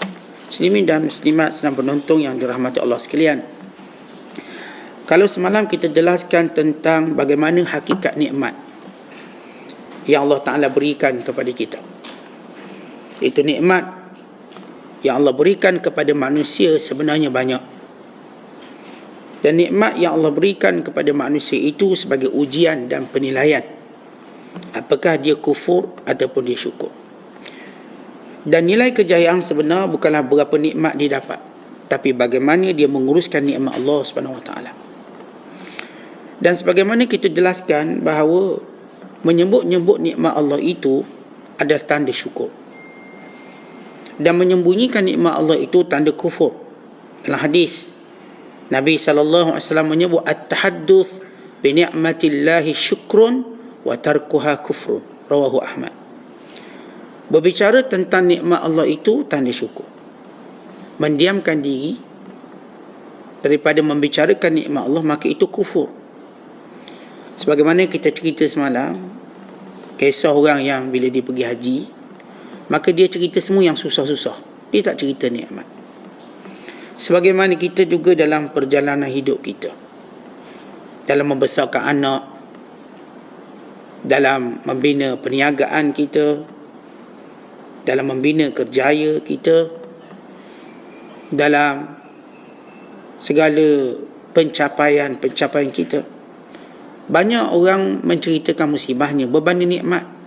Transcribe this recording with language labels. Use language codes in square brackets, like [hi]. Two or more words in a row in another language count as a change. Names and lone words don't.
[ms] Muslimin dan muslimat sedang penonton yang dirahmati Allah sekalian, kalau semalam kita jelaskan tentang bagaimana hakikat nikmat yang [ar] الله تعالى [ms] berikan kepada kita, itu nikmat yang Allah berikan kepada manusia sebenarnya banyak. Dan nikmat yang Allah berikan kepada manusia itu sebagai ujian dan penilaian. Apakah dia kufur ataupun dia syukur. Dan nilai kejayaan sebenar bukanlah berapa nikmat dia dapat, tapi bagaimana dia menguruskan nikmat Allah SWT. Dan sebagaimana kita jelaskan bahawa menyebut-nyebut nikmat Allah itu adalah tanda syukur. Dan menyembunyikan nikmat Allah itu tanda kufur. Dalam hadis Nabi SAW menyebut [ar] التحدث بنعمة الله شكر وتركها كفر. رواه أحمد. [ms] Berbicara tentang nikmat Allah itu tanda syukur. Mendiamkan diri daripada membicarakan nikmat Allah, maka itu kufur. Sebagaimana kita cerita semalam, kisah orang yang bila dia pergi haji, maka dia cerita semua yang susah-susah. Dia tak cerita nikmat. Sebagaimana kita juga dalam perjalanan hidup kita, dalam membesarkan anak, dalam membina perniagaan kita, dalam membina kerjaya kita, dalam segala pencapaian kita, banyak orang menceritakan musibahnya berbanding nikmat.